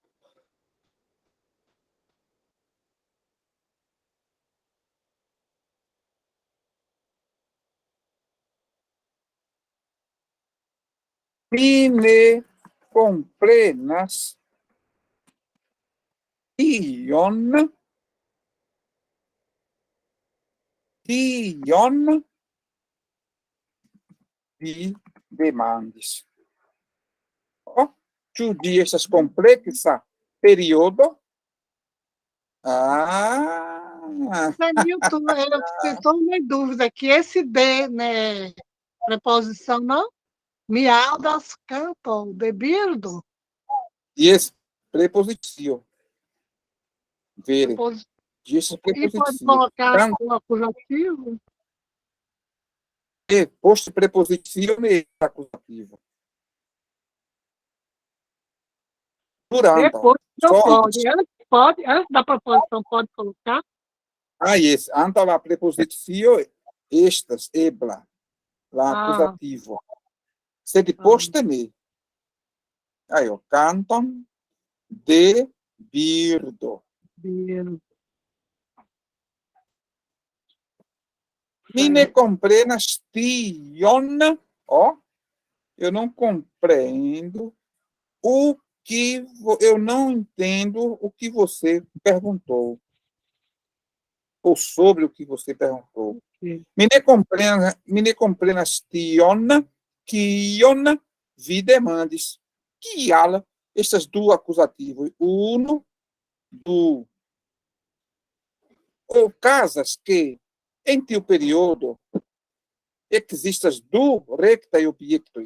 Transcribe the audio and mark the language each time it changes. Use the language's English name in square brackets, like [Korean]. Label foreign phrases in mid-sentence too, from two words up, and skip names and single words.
[Esperanto] Mi ne komprenas kion vi demandis. Ĉu ĝi estas kompleksa periodo? [Portuguese] Milton, eu estou em dúvida que esse D, né, preposição não? [Esperanto] Mi aŭdas canton de birdo. Yes, preposicio. Vere. [Portuguese] Depois, [Esperanto] Ĝi estas [Portuguese] e pode [Esperanto] preposicio. [Portuguese] colocar o acusativo? [Esperanto] Post preposicio ne acusativo. [Portuguese] Durante. Depois não Só pode. Antes da preposição pode colocar? [Esperanto] yes, antaŭ la prepozicio estas ebla la Ah. akuzativo. Sed poste ne. Canton de birdo. Birdo. Mi ne komprenas tion. [Portuguese] Eu não compreendo eu não entendo o que você perguntou. Ou sobre o que você perguntou. Sim. [Esperanto] Mi ne komprenas tion, kion vi demandis. Kial estas du akuzativoj. Unu, du. Okazas que, em tiu periodo, ekzistas du rektaj objektoj.